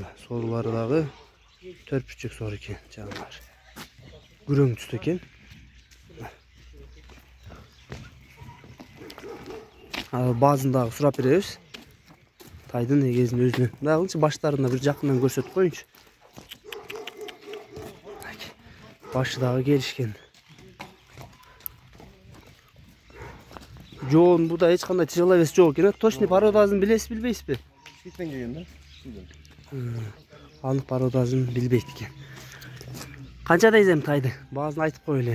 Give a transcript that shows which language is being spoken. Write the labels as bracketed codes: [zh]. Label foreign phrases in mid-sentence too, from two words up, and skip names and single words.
[ky] Сорулары дагы 4,5 сор экен, жанагылар. Күрөң түстө экен. Базын дагы сурап беребиз. Тайдын эгезин өзүнөн. Дагычы баштарына бир жакындан көрсөтүп коюңчу. Башы дагы келишкен. Жоон буда эч кандай тяжеловес жок экен. Точный породасын билесиз, билбейсизби? Шиттен келген да. Анык породасын билбейт экен. Канчада изем тайды? Баазын айтып кой элем.